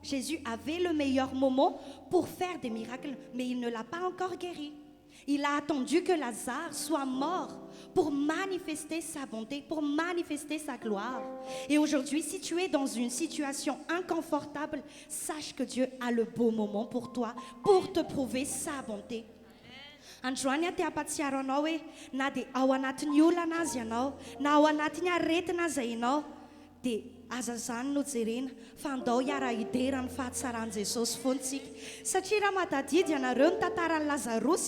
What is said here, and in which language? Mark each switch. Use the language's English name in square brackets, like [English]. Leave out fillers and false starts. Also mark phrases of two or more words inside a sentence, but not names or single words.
[French] Jésus avait le meilleur moment pour faire des miracles, mais il ne l'a pas encore guéri. Il a attendu que Lazare soit mort pour manifester sa bonté, pour manifester sa gloire. Et aujourd'hui, si tu es dans une situation inconfortable, sache que Dieu a le beau moment pour toi, pour te prouver sa bonté. [Malagasy] Androany te hampatsiaro anao hoe na dia ao anatin'ny olana azy ianao na ao anatin'ny aretina izay ianao dia aza zany no jerena fa andao hiara hiderany fahatsaran'i Jesosy foantsika satria raha matadidy ianareo ny tantaran'i Lazarosy